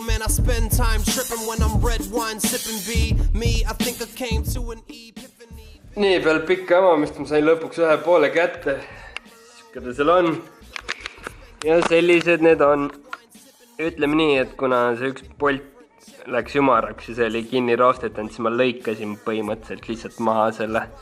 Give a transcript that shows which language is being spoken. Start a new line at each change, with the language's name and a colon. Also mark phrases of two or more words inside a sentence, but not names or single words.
English: Man, I spend time tripping when I'm red wine sipping B. Me, I think I came to an epiphany.
Estonian: Nii peal pikka amamist ma sain lõpuks ühe poole kätte. Siukene seal on. Ja sellised need on. Ütleme nii, et kuna see üks polt läks ümaraks ja see oli kinni roostetanud, siis ma lõikasin põhimõtteliselt lihtsalt maha selle.